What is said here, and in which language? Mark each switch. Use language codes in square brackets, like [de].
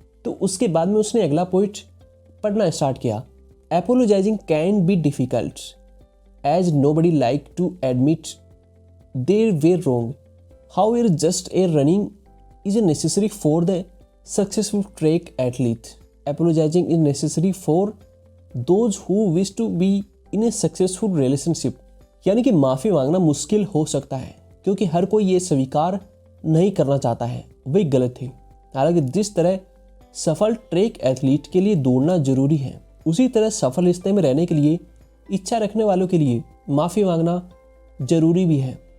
[hi] तो उसके बाद में उसने अगला पॉइंट पढ़ना स्टार्ट किया। [en] Apologising can be difficult as nobody like to admit they're way wrong, however just a running is necessary for the successful track athlete. Apologizing is necessary for those who wish to be in a successful relationship. [hi] यानी कि माफ़ी मांगना मुश्किल हो सकता है क्योंकि हर कोई ये स्वीकार नहीं करना चाहता है, वही गलत है। हालांकि जिस तरह सफल ट्रैक एथलीट के लिए दौड़ना जरूरी है, उसी तरह सफल रिश्ते में रहने के लिए इच्छा रखने वालों के लिए माफ़ी मांगना जरूरी भी है।